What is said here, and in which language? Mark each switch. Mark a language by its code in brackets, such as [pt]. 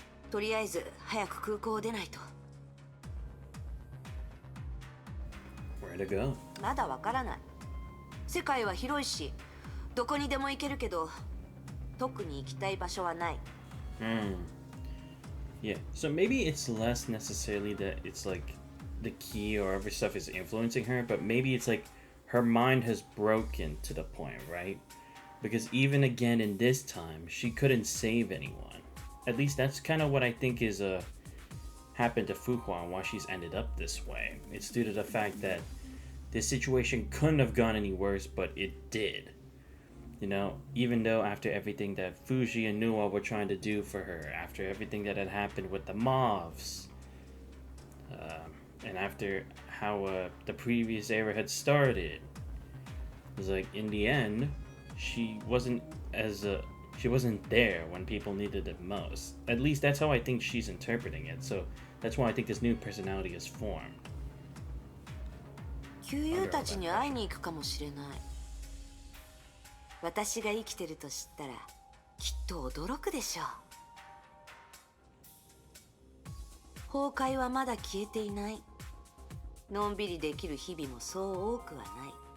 [ja] とりあえず早く空港を出ないと。 [en] Where to go? [ja] まだわからない。世界は広いし、どこにでも行けるけど、特に行きたい場所はない。 [en] Yeah, so maybe it's less necessarily that it's like the key or other stuff is influencing her, but maybe it's like her mind has broken to the point, right? Because even again in this time, she couldn't save anyone. At least that's kind of what I think is happened to Fuhua and why she's ended up this way. It's due to the fact that this situation couldn't have gone any worse, but it did. You know, even though after everything that Fuji and Nuwa were trying to do for her, after everything that had happened with the mobs, and after how the previous era had started, it was like in the end, she wasn't there when people needed it most. At least that's how I think she's interpreting it. So that's why I think this new personality is formed. [ja] 旧友たちに会いに行くかもしれない。私が生きてると知ったらきっと驚くでしょう。崩壊はまだ消えていない。のんびりできる日々もそう多くはない。